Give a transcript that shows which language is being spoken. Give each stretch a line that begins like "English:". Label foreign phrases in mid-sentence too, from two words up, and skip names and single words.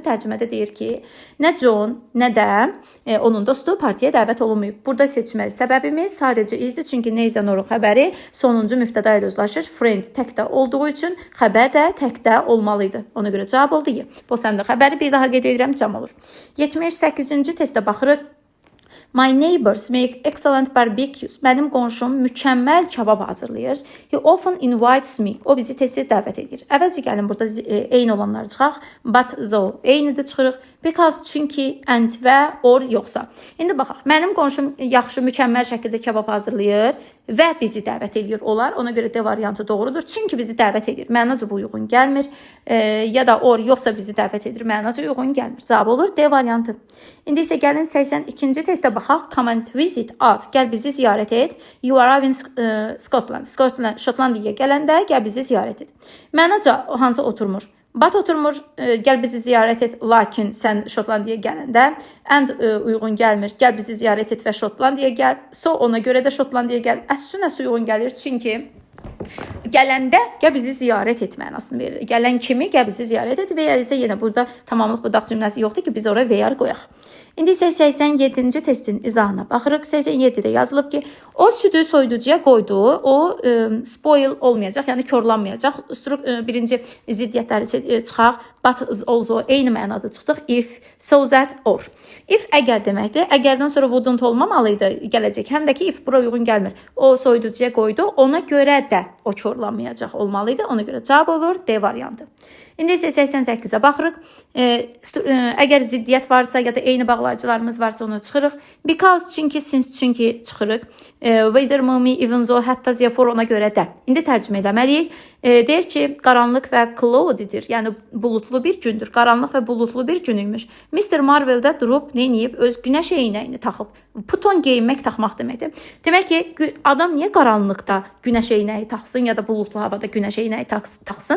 Azerbaijani: Tərcümədə deyir ki, nə John, nə də onun dostu partiyaya dəvət olunmayıb. Burada seçməli səbəbimiz sadəcə izdir. Çünki
English: neither nor'un
Azerbaijani: xəbəri sonuncu mübtəda ilə uzlaşır. Friend təkdə olduğu üçün xəbər də təkdə olmalıydı. Ona görə cavab oldu Y. Bosan da xəbəri bir daha qeyd edirəm, cəm olur. 78-ci testə baxırıq.
English: My neighbors make excellent barbecues.
Azerbaijani: Mənim qonşum mükəmməl kabab hazırlayır.
English: He often invites me.
Azerbaijani: O bizi tez-tez dəvət edir. Əvvəlcə gəlin burada eyni olanları çıxaq.
English: But though
Azerbaijani: eynidir çıxırıq. Because çünki and və or yoxsa. İndi baxaq. Mənim qonşum yaxşı, mükəmməl şəkildə kabab hazırlayır və bizi dəvət edir. Olar. Ona görə D variantı doğrudur. Çünki bizi dəvət edir. Mənaca bu uyğun gəlmir. Ya da or yoxsa bizi dəvət edir. Mənaca uyğun gəlmir. Cavab olur D variantı. İndi isə gəlin 82-ci testə baxaq.
English: Come and visit us.
Azerbaijani: Gəl bizi ziyarət et.
English: You are in Scotland.
Azerbaijani: Şotlandiyaya gələndə gəl bizi ziyarət et. Mənaca hansı oturmur? But oturmur, gəl bizi ziyarət et, lakin sən Şotlandiyaya gələndə and uyğun gəlmir. Gəl bizi ziyarət et və Şotlandiyaya gəl. So ona görə də Şotlandiyaya gəl.
English: As soon as
Azerbaijani: uyğun gəlir, çünki gələndə gəl bizi ziyarət et mənasını verir. Gələn kimi gəl bizi ziyarət et və ya isə yenə burada tamamlıq budaq cümləsi yoxdur ki, biz oraya VR qoyaq. İndi isə 87-ci testin izahına baxırıq. 87-də yazılıb ki, o südü soyuducuya qoydu, o spoil olmayacaq, yəni korlanmayacaq. Birinci ziddiyyətləri çıxaq.
English: But also
Azerbaijani: eyni mənada çıxdıq.
English: If, so that, or.
Azerbaijani: If əgər deməkdir. Əgərdən sonra wouldn't olmamalıydı gələcək. Həm də ki, if bura uyğun gəlmir. O soyuducuya qoydu, ona görə də o korlanmayacaq olmalıydı. Ona görə cavab olur D variantı. İndi isə 88-ə baxırıq. Əgər ziddiyyət varsa ya da eyni bağlayıcılarımız varsa onu çıxırıq. Because, çünki, since, çünki çıxırıq.
English: Whether, movie, even though, hətta, therefore
Azerbaijani: ona görə də. İndi tərcümə eləməliyik. Deyir ki, qaranlıq və cloudydir. Yəni bulutlu bir gündür. Qaranlıq və bulutlu bir gün imiş. Mr. Marvel də durub neyiniyib? Öz günəş eynəyini taxıb.
English: Put on
Azerbaijani: geyinmək, taxmaq deməkdir. Demək ki, adam niyə qaranlıqda günəş eynəyi taxsın ya da bulutlu havada günəş eynəyi taxsın?